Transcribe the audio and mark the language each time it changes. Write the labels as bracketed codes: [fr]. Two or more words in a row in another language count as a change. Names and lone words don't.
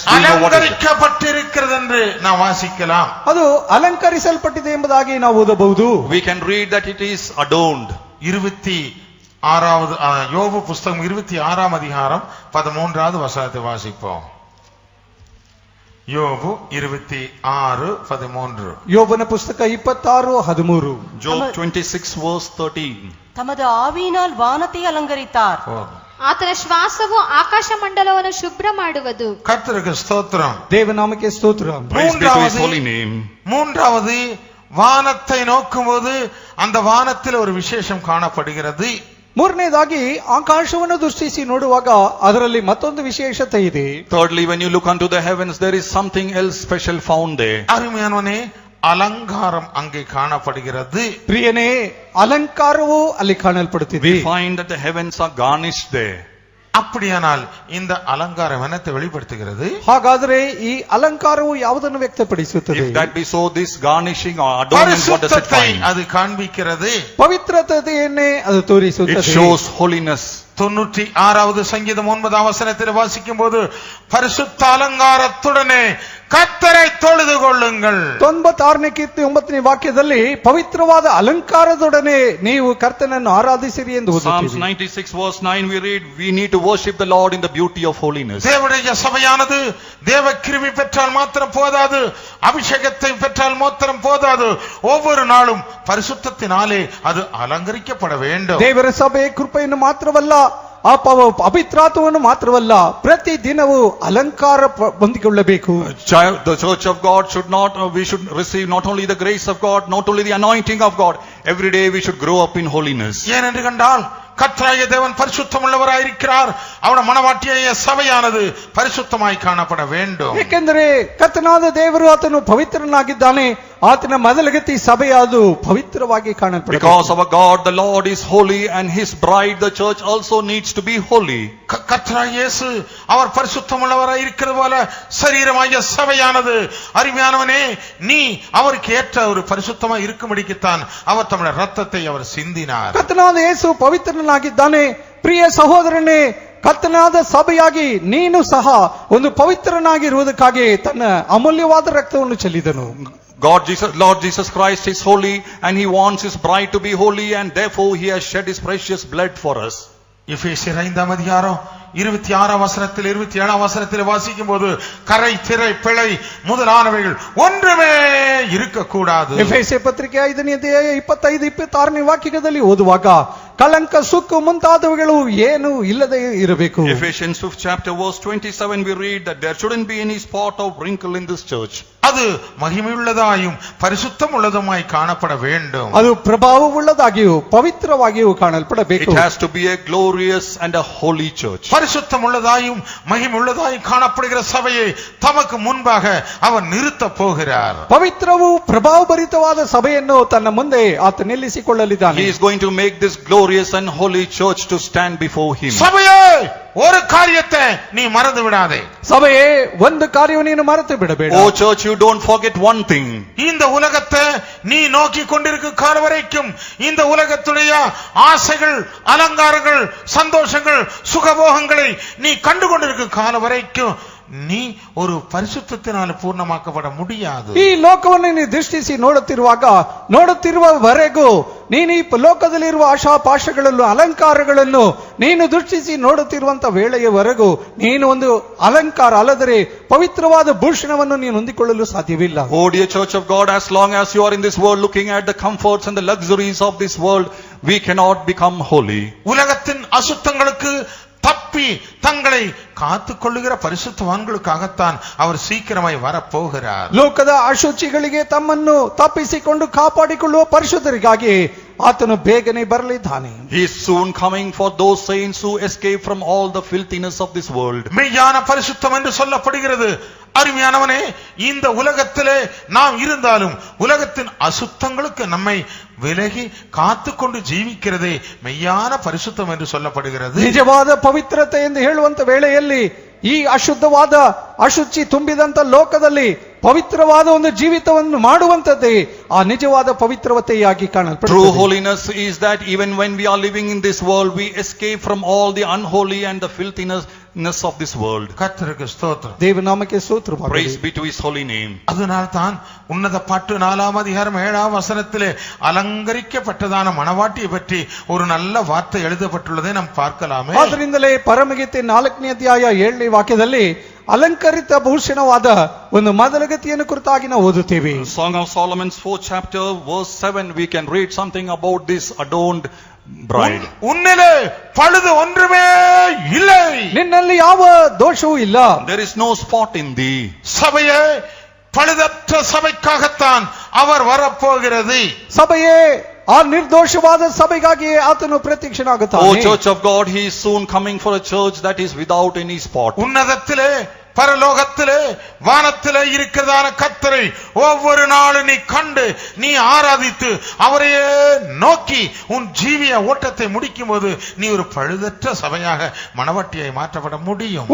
[en] Do you know what is it? [ta] அலங்கரிக்கப்பட்டிருக்கிறது என்று நான் வாசிக்கலாம். [kn] ಅದು ಅಲಂಕರಿಸಲ್ಪಟ್ಟಿದೆ ಎಂಬುದಾಗಿ ನಾವು ಓದಬಹುದು. [en] We can read that it is adorned. [ta] 26வது யோபு புஸ்தகம் 26ஆம் அதிகாரம் 13வது வசனத்தை வாசிப்போம். யோபு 26:13. [kn] ಯೋಬನ ಪುಸ್ತಕ 26:13. [en] Job 26 verse 13. [ta] தமது ஆவியினால் வானத்தை அலங்கரித்தார். [kn] ಆತನ ಶ್ವಾಸವು ಆಕಾಶ ಮಂಡಲವನ್ನು ಶುಭ್ರ ಮಾಡುವುದು. [ta] கர்த்தருக்கு ஸ்தோத்திரம். [kn] ದೇವನಾಮಕ್ಕೆ ಸ್ತೋತ್ರ. [en] Praise be to his holy name. [ta] மூன்றாவது, வானத்தை நோக்கும்போது அந்த வானத்தில் ஒரு விசேஷம் காணப்படுகிறது. [kn] ಮೂರನೇದಾಗಿ ಆಕಾಶವನ್ನು ದೃಷ್ಟಿಸಿ ನೋಡುವಾಗ ಅದರಲ್ಲಿ ಮತ್ತೊಂದು ವಿಶೇಷತೆ ಇದೆ. [en] Thirdly, when you look unto the heavens, there is something else special found there. [ta] அருமையானவனே, அலங்காரம் அங்கே காணப்படுகிறது. [kn] ಪ್ರಿಯನೇ, ಅಲಂಕಾರವು ಅಲ್ಲಿ ಕಾಣಲ್ಪಡುತ್ತಿದೆ. [en] We find that the heavens are garnished there. [ta] அப்படியானால் இந்த அலங்காரம் என்னத்தை வெளிப்படுத்துகிறது? [kn] ಹಾಗಾದರೆ ಈ ಅಲಂಕಾರವು ಯಾವುದನ್ನು ವ್ಯಕ್ತಪಡಿಸುತ್ತದೆ? [en] If that be so, this garnishing or adornment, what does it [ta] பரிசுத்தத்தை [en] find? [ta] அது காண்பிக்கிறது. [kn] ಪವಿತ್ರತೆಯನ್ನೇ ಅದು [en] It [kn] ತೋರಿಸುತ್ತದೆ. [en] shows holiness. [ta] 96வது சங்கீதம் 9வது வசனத்தில் வாசிக்கும் போது, பரிசுத்த அலங்காரத்துடனே கர்த்தரை தொழுது கொள்ளுங்கள். [kn] 96ನೇ ಕೀರ್ತನೆ 9ನೇ ವಾಕ್ಯದಲ್ಲಿ ಪವಿತ್ರವಾದ ಅಲಂಕಾರದೊಡನೆ ನೀವು ಕರ್ತನನ್ನು ಆರಾಧಿಸಿರಿ ಎಂದು Psalms ಓದುತ್ತೀವಿ. [en] 96 verse 9 we read, we need to worship the Lord in the beauty of holiness. [ta] தேவனுடைய சபையானது தேவ கிருபை பெற்றால் மாத்திரம் போதாது, அபிஷேகத்தை பெற்றால் மாத்திரம் போதாது, ஒவ்வொரு நாளும் பரிசுத்தத்தினாலே அது அலங்கரிக்கப்பட வேண்டும். [kn] ದೇವರ ಸಭೆ ಕೃಪೆಯನ್ನು ಮಾತ್ರವಲ್ಲ, ಆ ಪವಿತ್ರಾತ್ಮವನ್ನು ಮಾತ್ರವಲ್ಲ, ಪ್ರತಿ ದಿನವೂ ಅಲಂಕಾರ ಹೊಂದಿಕೊಳ್ಳಬೇಕು. [en] The church of God should not, we should receive not only the grace of God, not only the anointing of God, every day we should grow up in holiness. [ta] ஏனென்று கண்டால் கர்த்தராகிய தேவன் பரிசுத்தம் உள்ளவராயிருக்கிறார். அவருடைய மனவாட்டிய சபையானது பரிசுத்தமாய் காணப்பட வேண்டும். [kn] ಏಕೆಂದರೆ ಕರ್ತನಾದ ದೇವರು ಆತನು ಪವಿತ್ರನಾಗಿದ್ದಾನೆ, ಆತನ ಮೊದಲಗತಿ ಸಭೆ ಅದು ಪವಿತ್ರವಾಗಿ ಕಾಣಲ್ಪಡಬೇಕು. [en] Because our God the Lord is holy and his bride the church also needs to be holy. [ta] கர்த்தராகிய இயேசு அவர் பரிசுத்தம் உள்ளவராய் இருக்கிறது போல சரீரமாகிய சபையானது, அருமையானவனே, நீ அவருக்கு ஏற்ற ஒரு பரிசுத்தமாய் இருக்கும்படிக்குத்தான் அவர் தம்முடைய ரத்தத்தை அவர் சிந்தினார். [kn] ಕರ್ತನಾದ ಯೇಸು ಪವಿತ್ರನಾಗಿದ್ದಾನೆ. ಪ್ರಿಯ ಸಹೋದರನೇ, ಕರ್ತನಾದ ಸಭೆಯಾಗಿ ನೀನು ಸಹ ಒಂದು ಪವಿತ್ರನಾಗಿರುವುದಕ್ಕಾಗಿ ತನ್ನ ಅಮೂಲ್ಯವಾದ ರಕ್ತವನ್ನು ಚೆಲ್ಲಿದನು. [en] Lord Jesus Christ is holy and he wants his bride to be holy, and therefore he has shed his precious blood for us. [ta] எபேசியர் 5ஆம் அதிகாரம் 26ஆம் வசனத்தில் 27ஆம் வசனத்தில் வாசிக்கும் போது, கரை திரை பிழை முதலானவைகள் ஒன்றுமே இருக்கக்கூடாது. [kn] ಎಫೆಸ ಪತ್ರಿಕೆ 5ನೇ ಅಧ್ಯಾಯ 25-26ನೇ ವಾಕ್ಯದಲ್ಲಿ ಓದುವಾಗ ಕಳಂಕ ಸುಕ್ಕು ಮುಂತಾದವುಗಳು ಏನು ಇಲ್ಲದೆ ಇರಬೇಕು. [en] Ephesians 5th chapter verse 27 we read that there shouldn't be any spot or wrinkle in this church. [ta] அது மகிமையுள்ளதாயும் பரிசுத்தம் உள்ளதுமாய் காணப்பட வேண்டும். [kn] ಅದು ಪ್ರಭಾವವುಳ್ಳದಾಗಿಯೂ ಪವಿತ್ರವಾಗಿಯೂ ಕಾಣಲ್ಪಡಬೇಕು. [en] It has to be a glorious and a holy church. [ta] பரிசுத்தம் உள்ளதாயும் மகிமையுள்ளதாயும் காணப்படுகிற சபையை தமக்கு முன்பாக அவர் நிறுத்த போகிறார். [kn] ಪವಿತ್ರವೂ ಪ್ರಭಾವಭರಿತವಾದ ಸಭೆಯನ್ನು ತನ್ನ ಮುಂದೆ ಆತ ನಿಲ್ಲಿಸಿಕೊಳ್ಳಲಿದ್ದಾನೆ. [en] He is going to make this glorious and holy church to stand before him. [ta] சபையே, ஒரு காரியத்தை நீ மறந்து விடாதே. [kn] ಸಭೆಯೇ, ಒಂದು ಕಾರ್ಯವನ್ನು ನೀನು ಮರೆತು ಬಿಡಬೇಡ. [en] Oh church, you don't forget one thing. [ta] இந்த உலகத்தை நீ நோக்கி கொண்டிருக்கும் கால வரைக்கும் இந்த உலகத்துடைய ஆசைகள், அலங்காரங்கள், சந்தோஷங்கள், சுகபோகங்களை நீ கண்டு கொண்டிருக்கும் கால வரைக்கும் நீ ஒரு பரிசுத்தத்தினால் பூர்ணமாக்கப்பட முடியாது. [kn] ಈ ಲೋಕವನ್ನು ನೀನು ದೃಷ್ಟಿಸಿ ನೋಡುತ್ತಿರುವವರೆಗೂ ನೀನು ಈ ಲೋಕದಲ್ಲಿರುವ ಆಶಾಪಾಶಗಳನ್ನು, ಅಲಂಕಾರಗಳನ್ನು ನೀನು ದೃಷ್ಟಿಸಿ ನೋಡುತ್ತಿರುವಂತ ವೇಳೆಯವರೆಗೂ ನೀನು ಒಂದು ಅಲಂಕಾರ ಅಲ್ಲದರೆ ಪವಿತ್ರವಾದ ಭೂಷಣವನ್ನು ನೀನು ಹೊಂದಿಕೊಳ್ಳಲು ಸಾಧ್ಯವಿಲ್ಲ. [en] Oh dear church of God, as long as you are in this world looking at the comforts and the luxuries of this world, we cannot become holy. [ta] உலகத்தின் அசுத்தங்களுக்கு தப்பி தங்களை காத்துக் கொள்ளுகிற பரிசுத்தவான்களுக்காகத்தான் அவர் சீக்கிரமாய் வரப்போகிறார். [kn] ಲೋಕದ ಅಶುಚಿಗಳಿಗೆ ತಮ್ಮನ್ನು ತಪ್ಪಿಸಿಕೊಂಡು ಕಾಪಾಡಿಕೊಳ್ಳುವ ಪರಿಶುದ್ಧರಿಗಾಗಿ ಆತನು ಬೇಗನೆ ಬರಲಿದ್ದಾನೆ. [en] He is soon coming for those saints who escape from all the filthiness of this world. [ta] மெய்யான பரிசுத்தம் என்று சொல்லப்படுகிறது. அருமையானவனே, இந்த உலகத்திலே நாம் இருந்தாலும் உலகத்தின் அசுத்தங்களுக்கு நம்மை விலகி காத்துக்கொண்டு ஜீவிக்கிறதே மெய்யான பரிசுத்தம் என்று சொல்லப்படுகிறது. [kn] ನಿಜವಾದ ಪವಿತ್ರತೆ ಎಂದು ಹೇಳುವಂತ ವೇಳೆಯಲ್ಲಿ ಈ ಅಶುದ್ಧವಾದ ಅಶುಚಿ ತುಂಬಿದಂತ ಲೋಕದಲ್ಲಿ ಪವಿತ್ರವಾದ ಒಂದು ಜೀವಿತವನ್ನು ಮಾಡುವಂತದ್ದೇ ಆ ನಿಜವಾದ ಪವಿತ್ರತೆಯಾಗಿ [en] True [kn] ಕಾಣಲ್ಪಡುತ್ತದೆ. [en] holiness is that even when we are living in this world, we escape from all the unholy and the filthiness of this world. [ta] கர்த்தருக்கு ஸ்தோத்திரம். [kn] ದೇವನಾಮಕ್ಕೆ ಸ್ತೋತ್ರವಾಗಲಿ. [en] Praise be to his holy name. [ta] அதனால் தான் உன்னத பாட்டு 4ஆம் அதிகாரம் 7ஆம் வசனத்திலே அலங்கரிக்கப்பட்டதான மணவாட்டியை பற்றி ஒரு நல்ல வார்த்தை எழுதப்பட்டுள்ளதை நாம் பார்க்கலாமே. [kn] ಆದ್ದರಿಂದಲೇ ಪರಮಗೀತೆ 4ನೇ ಅಧ್ಯಾಯ 7ನೇ ವಾಕ್ಯದಲ್ಲಿ ಅಲಂಕರಿತ ಭೂಷಣವಾದ ಒಂದು ಮೊದಲಗತಿಯನ್ನು ಕುರಿತಾಗಿ ನಾವು ಓದುತ್ತೇವೆ. [en] Song of Solomon's 4th chapter verse 7 we can read something about this adorned bride. [ta] உன்னிலே பழுது ஒன்றுமே இல்லை. [kn] ನಿನ್ನಲ್ಲಿ ಯಾವ ದೋಷವೂ ಇಲ್ಲ. [en] There is no spot in thee. [ta] சபையே, பழுதற்ற சபைக்காகத்தான் அவர் வரப்போகிறது. [kn] ಸಭೆಯೇ, ಆ ನಿರ್ದೋಷವಾದ ಸಭೆಗಾಗಿ ಆತನು ಪ್ರತ್ಯಕ್ಷನಾಗುತ್ತಾನೆ. [en] O church of God, he is soon coming for a church that is without any spot. [ta] உன்னதத்திலே, பரலோகத்திலே, வானத்திலே இருக்கிறதான கர்த்தரை ஒவ்வொரு நாளும் நீ கண்டு நீ ஆராதித்து அவரையே நோக்கி உன் ஜீவிய ஓட்டத்தை முடிக்கும் போது நீ ஒரு பழுதற்ற சபையாக மணவாட்டியை மாற்றப்பட முடியும்.